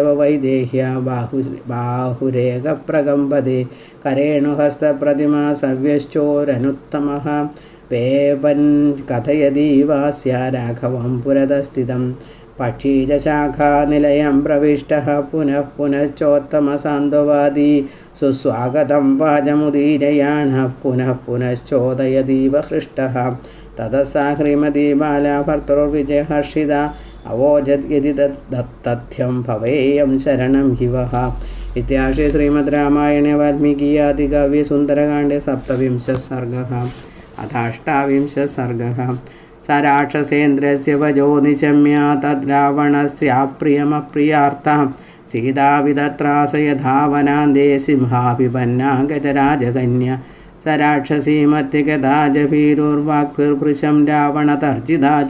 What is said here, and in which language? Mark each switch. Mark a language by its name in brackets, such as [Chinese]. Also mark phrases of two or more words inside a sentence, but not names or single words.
[Sanskrit] वैदेह्या बाहुरेकप्रकम्पते करेणुहस्तप्रतिमा सव्यश्चोरनुत्तमः वेपन् कथयति वास्य राघवं पुरतस्थितं पक्षीजशाखानिलयं प्रविष्टः पुनः पुनश्चोत्तमसान्त्ववादी सुस्वागतं वाचमुदीरयाणः पुनः पुनश्चोदयतीव हृष्टः ततः सा ह्रीमती बाला भर्तुर्विजयहर्षिता അവോചത് യതി തഥ്യം ഭവേയം ശരണം हि वः इत्यार्षे श्रीमद् रामायणे वाल्मीकीये आदिकाव्ये सुन्दरकाण्डे 27 सर्गः अथाष्टाविंशः सर्गः स राक्षसेन्द्रस्य वजो निशम्य तद्रावणस्याप्रियमप्रियार्थः सीताविदत्रासयधावनान्दे सिंहाभिपन्ना गजराजकन्या स राक्षसीमत्यगदा जभीरुर्वाक्भिर्भृशं रावणतर्जिता च